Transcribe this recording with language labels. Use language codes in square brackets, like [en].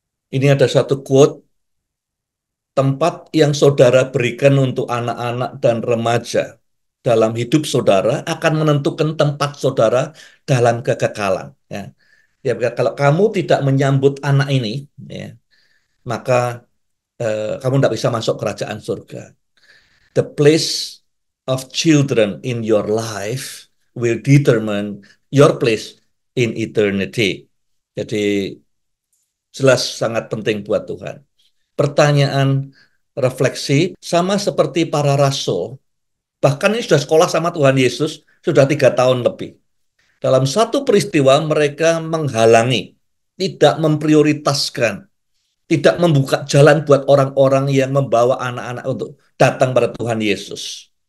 [id] Ini ada satu quote, tempat yang saudara berikan untuk anak-anak dan remaja dalam hidup saudara akan menentukan tempat saudara dalam kekekalan. Ya. Ya, kalau kamu tidak menyambut anak ini, ya, maka kamu tidak bisa masuk kerajaan surga. [en] The place of children in your life will determine your place in eternity. [id] Jadi jelas sangat penting buat Tuhan. Pertanyaan refleksi sama seperti para rasul, bahkan ini sudah sekolah sama Tuhan Yesus sudah 3 tahun lebih. Dalam satu peristiwa mereka menghalangi, tidak memprioritaskan, tidak membuka jalan buat orang-orang yang membawa anak-anak untuk datang pada Tuhan Yesus.